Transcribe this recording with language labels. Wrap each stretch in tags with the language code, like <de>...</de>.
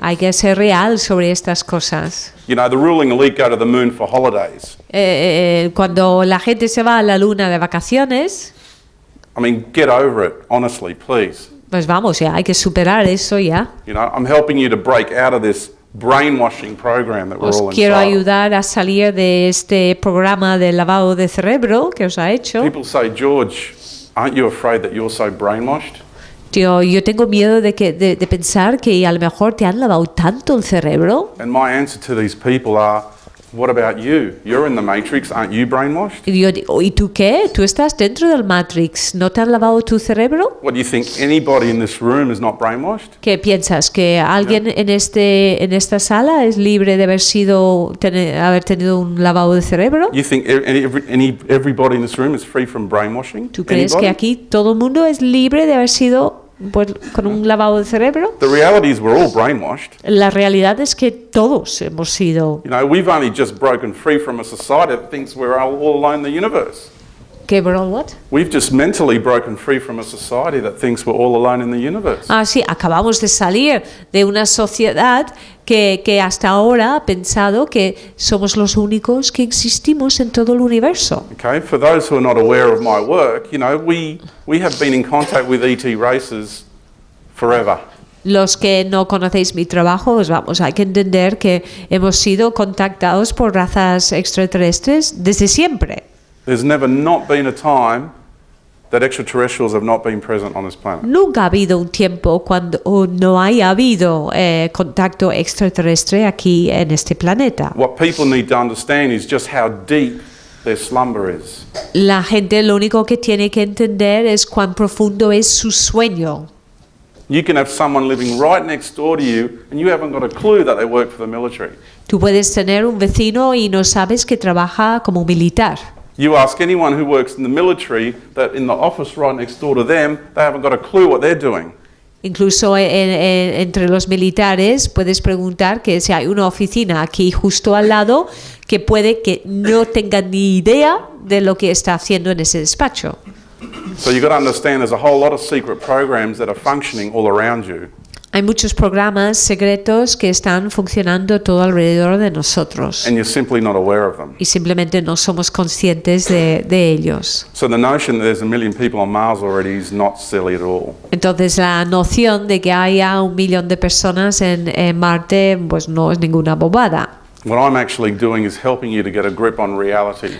<es>Hay que ser real sobre estas cosas.</es> <en>You know, the ruling elite go to the moon for holidays.</en> <es>Cuando la gente se va a la luna de vacaciones,</es> <en>I mean, get over it, honestly, please.</en> <es>pues vamos, ya hay que superar eso ya.</es> <en>You know, I'm helping you to break out of this brainwashing program that we're</en> <es>Os</es> <en>all</en> <es>quiero</es> <en>inside.</en> <es>ayudar a salir de este programa de lavado de cerebro que os ha hecho.</es> <en>People say, George, aren't you afraid that you're so brainwashed?</en> <es>Tío, yo tengo miedo de pensar que a lo mejor te han lavado tanto el cerebro.</es> <en>And my answer to these people are, what about you? You're in the matrix, aren't you brainwashed?</en> <es>Y yo digo, ¿y tú qué? ¿Tú estás dentro del Matrix? ¿No te han lavado tu cerebro?</es> <en>What, do you think anybody in this room is not brainwashed?</en> <es>¿Qué piensas? ¿Que alguien en esta sala es libre de haber tenido un lavado de cerebro?</es> <en>You think everybody in this room is free from brainwashing?</en> <es>¿Tú crees que aquí todo el mundo es libre de haber sido pues, con un lavado de cerebro?</es> <en>The reality is we're all brainwashed.</en> <es>La realidad es que todos hemos sido.</es> <en>You know, we've only just broken free from a society that thinks we're all alone in the universe.</en> <es>¿Qué, bro?</es> <en>What? We've just mentally broken free from a society that thinks we're all alone in the universe.</en> <es>Ah, sí, acabamos de salir de una sociedad que hasta ahora ha pensado que somos los únicos que existimos en todo el universo.</es> <en>Okay, for those who are not aware of my work, you know, we have been in contact with ET races forever.</en> <es>Los que no conocéis mi trabajo, pues vamos, hay que entender que hemos sido contactados por razas extraterrestres desde siempre.</es> <en>There's never not been a time that extraterrestrials have not been present on this planet.</en> <es>Nunca ha habido un tiempo cuando no haya habido contacto extraterrestre aquí en este planeta.</es> <en>What people need to understand is just how deep their slumber is.</en> <es>La gente lo único que tiene que entender es cuán profundo es su sueño.</es> <en>You can have someone living right next door to you and you haven't got a clue that they work for the military.</en> <es>Tú puedes tener un vecino y no sabes que trabaja como militar.</es> <en>You ask anyone who works in the military that in the office right next door to them, they haven't got a clue what they're doing.</en> <es>Incluso entre los militares puedes preguntar que si hay una oficina aquí justo al lado que puede que no tenga ni idea de lo que está haciendo en ese despacho.</es> <en>So you've got to understand there's a whole lot of secret programs that are functioning all around you.</en> <es>Hay muchos programas secretos que están funcionando todo alrededor de nosotros</es> <en>And you're simply not aware of them.</en> <es>y simplemente no somos conscientes de ellos.</es> <en>So the notion that there's a million people on Mars already is not silly at all.</en> <es>Entonces la noción de que haya 1 millón de personas en Marte pues no es ninguna bobada.</es> <en>What I'm actually doing is helping you to get a grip on reality,</en>